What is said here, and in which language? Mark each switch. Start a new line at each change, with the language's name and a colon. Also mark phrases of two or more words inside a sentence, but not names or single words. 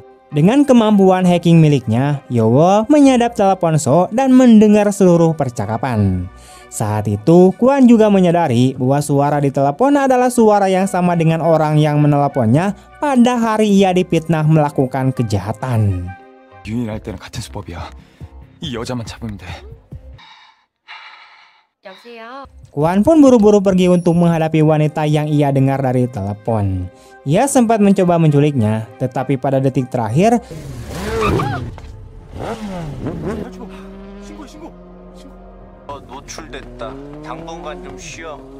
Indonesian: Dengan kemampuan hacking miliknya, Yeowol menyadap telepon So dan mendengar seluruh percakapan. Saat itu, Kwon juga menyadari bahwa suara di telepon adalah suara yang sama dengan orang yang meneleponnya pada hari ia difitnah melakukan kejahatan.
Korean: 유인할 때는 같은 수법이야. 이 여자만 잡으면 돼. 여보세요.
Indonesian: Kwon pun buru-buru pergi untuk menghadapi wanita yang ia dengar dari telepon. Ia sempat mencoba menculiknya, tetapi pada detik terakhir
Korean: 노출됐다. 당분간 좀 쉬어.